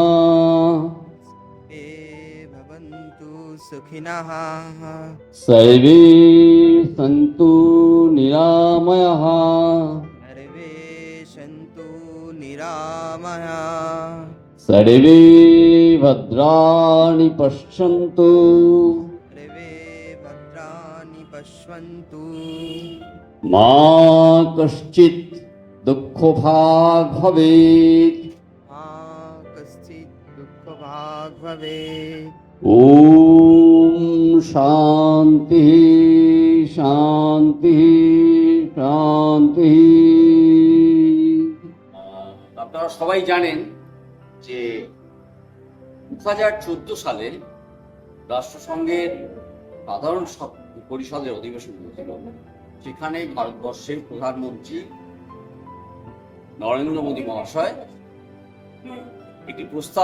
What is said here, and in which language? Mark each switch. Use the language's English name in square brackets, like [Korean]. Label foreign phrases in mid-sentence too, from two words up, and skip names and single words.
[Sanskrit] सर्वे सन्तु निरामयाः सर्वे भद्राणि पश्यन्तु मा कश्चित् दुःखभाग् भवेत्। ओम शांति शांति शांति। [Bangla] আপনারা সবাই জানেন যে 2014 সালে রাষ্ট্রসংঘের সাধারণ পরিষদের অধিবেশন হয়েছিল। সেখানে ভারতবর্ষের প্রধানমন্ত্রী নরেন্দ্র মোদী মহাশয় একটি প্রস্তাব